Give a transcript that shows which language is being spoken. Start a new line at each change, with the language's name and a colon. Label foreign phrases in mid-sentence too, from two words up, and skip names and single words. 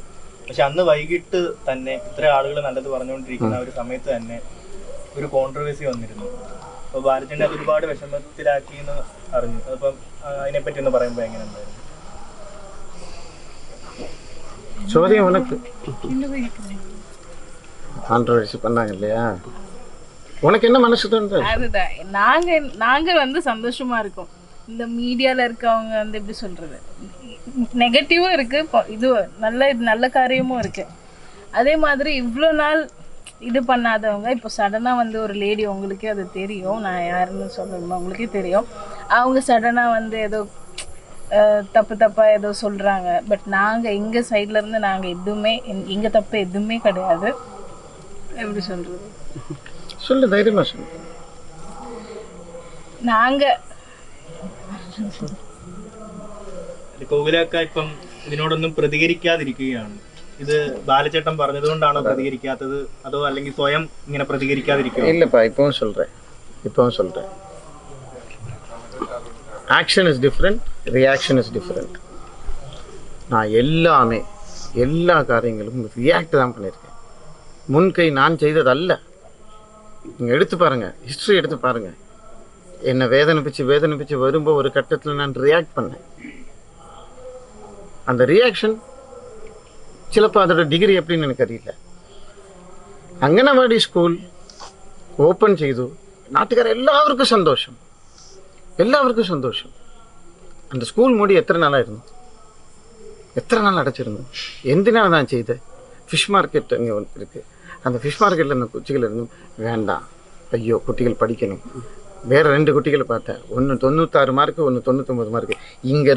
Malayalam: പക്ഷെ അന്ന് വൈകിട്ട് തന്നെ ഇത്ര ആളുകൾ നല്ലത് പറഞ്ഞുകൊണ്ടിരിക്കുന്ന ഒരു സമയത്ത് തന്നെ ഒരു കോൺട്രവേഴ്സി വന്നിരുന്നു. അപ്പൊ ബാലചേട്ടനെ അത് ഒരുപാട് വിഷമത്തിലാക്കി എന്ന് അറിഞ്ഞു. അപ്പം അതിനെപ്പറ്റി ഒന്ന് പറയുമ്പോ എങ്ങനെ ഉണ്ടായിരുന്നു?
Tamil: ചോദ്യം ഉനക്ക് கான்ட்ரவர்சி பண்ணாங்க இல்லையா? உனக்கு என்ன மனசு தோணுது? அதுதான் நாங்க வந்து சந்தோஷமா இருக்கோம். இந்த மீடியால இருக்கவங்க வந்து எப்படி சொல்றது, நெகட்டிவும் இருக்கு, இது நல்ல காரியமும் இருக்கு. அதே மாதிரி இவ்வளோ நாள் இது பண்ணாதவங்க இப்போ சடனா வந்து ஒரு லேடி, உங்களுக்கே அது தெரியும், நான் யாருன்னு சொல்லணுமா, உங்களுக்கே தெரியும், அவங்க சடனா வந்து ஏதோ தப்பா ஏதோ சொல்றாங்க. பட் நாங்க எங்க சைட்ல இருந்து நாங்க எதுவுமே எங்க தப்பு எதுவுமே கிடையாது. எப்படி சொல்றது, சொல்லு, தைரியமா சொல்லு. நாங்க
Malayalam: കോകിലക്ക ഇപ്പം ഇതിനോടൊന്നും പ്രതികരിക്കാതിരിക്കുകയാണ്. ഇത് ബാലചേട്ടൻ പറഞ്ഞതുകൊണ്ടാണോ പ്രതികരിക്കാത്തത്, അതോ അല്ലെങ്കിൽ സ്വയം ഇങ്ങനെ പ്രതികരിക്കാതിരിക്കുക?
Tamil: இல்லப்பா, இப்பவும் சொல்றேன்.
English: Action is different, reaction is different.
Tamil: நான் எல்லா காரியங்களும் ரியாக்ட் தான் பண்ணியிருக்கேன். முன்கை நான் செய்ததல்ல. நீங்கள் எடுத்து பாருங்கள், ஹிஸ்ட்ரி எடுத்து பாருங்கள். என்னை வேதனைப்பிச்சு வரும்போது ஒரு கட்டத்தில் நான் ரியாக்ட் பண்ணேன். அந்த ரியாக்ஷன் சிலப்போ அதோட டிகிரி எப்படின்னு எனக்கு தெரியல.
Malayalam: അംഗനവാടി സ്കൂൾ ഓപ്പൺ ചെയ്തു. നാട്ടുകാർ എല്ലാവർക്കും സന്തോഷം.
Tamil: அந்த ஸ்கூல் மூடி எத்தனை நாளாയിരുന്നു? எத்தனை நாள் அடைச்சிருந்தோம்? എന്തിനാണ് நான் ചെയ്തത്? ஃபிஷ் மார்க்கெட் அங்கே இருக்குது. அந்த ஃபிஷ் மார்க்கெட்டில் இந்த குச்சிகள் இருந்தும் வேண்டாம், ஐயோ குட்டிகள் படிக்கணும். வேறு 2 குட்டிகளை பார்த்தேன். ஒன்று 96 மார்க்கு, ஒன்று 99 மார்க்கு.